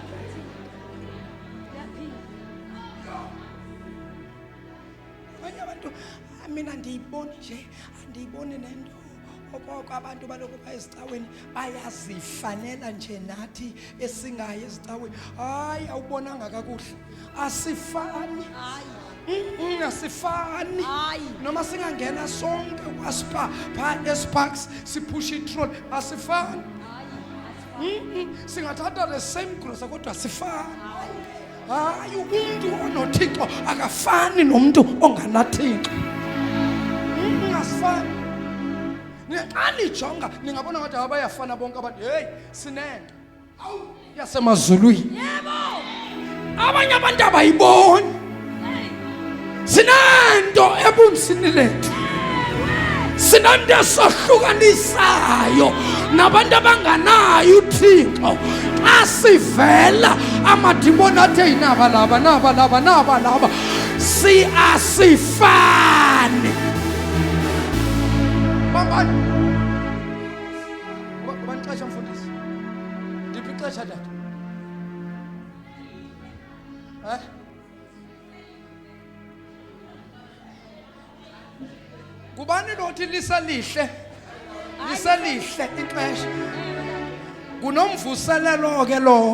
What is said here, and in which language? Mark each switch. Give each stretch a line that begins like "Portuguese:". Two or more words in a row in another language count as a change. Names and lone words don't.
Xhosa: Mina ndiyiboni nje, andiyiboni nento okoko abantu baloko bayezicaweni bayazifanela nje nathi esingayi ezicaweni. Hayi awubonanga kakuhle, asifani. Asifani.
Zulu: Noma singangena sonke kwaSpa pha eSparks siphusha itrolley asifani.
Xhosa: Singathatha
English: the same grocery
Xhosa: kodwa asifani. Hayi umuntu onoThixo akafani nomuntu onganaThixo. Asifani. Ningaqalijonga ningabona ngathi abayafana bonke abantu. Hey, sinento. Awu yasemazulwini. Yebo. Abanye abantu abayiboni. Sinento ebunzini lethu. Sinento esohlukanisayo nabantu abanganayo uThixo. Asivela amadimoni athe inaba laba si asifani. Bambani xesha mfundisi ndiphi ixesha tata? Kubani lothi liselihle ixesha kunomvuselelo ke lo.